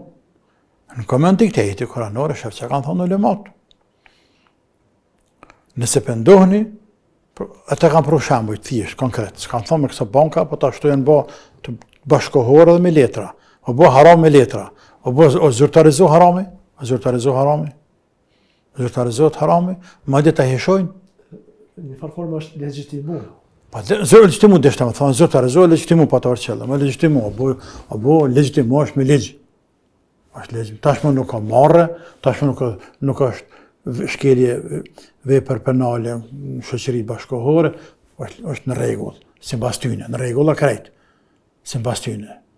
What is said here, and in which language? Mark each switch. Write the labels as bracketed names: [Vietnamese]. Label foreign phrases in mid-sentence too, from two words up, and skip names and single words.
[Albanian] Në komenti këtë jeti kuranore, shëfë që kanë thonë ulemat. Nëse pëndohni, ata kanë pru shambuj, thjesht, konkret, s'kanë thonë me kësa banka, po ta shtu janë bo të bashkohore dhe me letra, o bo haram me letra, o zyrtarizo harami, zyrtarizohet harami, ma dhe ta heshojnë. Një farformë është legjitimu. Pa, legjitimu dhe shtë me thonë, zyrtarizo e legjitimu pa të arqella, me legjitimu, o bo legjitimu është me legjë. Tashmë nuk ka marrë, tashmë nuk është shkelje vepër penale në shoqëri bashkohore, është në rregull, sipas tyne, në rregull krejt, sipas tyne.